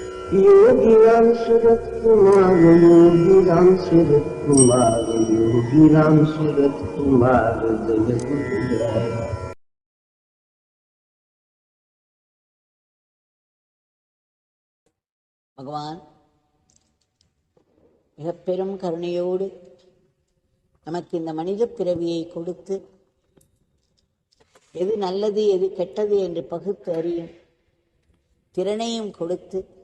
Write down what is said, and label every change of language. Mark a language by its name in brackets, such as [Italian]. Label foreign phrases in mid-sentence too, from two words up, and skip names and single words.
[Sanskrit] योगीराम सूरत कुमार, योगीराम सूरत कुमार, योगीराम सूरत कुमार जय गुरुराया। [Tamil] பகவான் மிக பெரும் கருணையோடு நமக்கு இந்த மனித பிறவியை கொடுத்து எது நல்லது எது கெட்டது என்று பகுத்து அறியும் திறனையும் கொடுத்து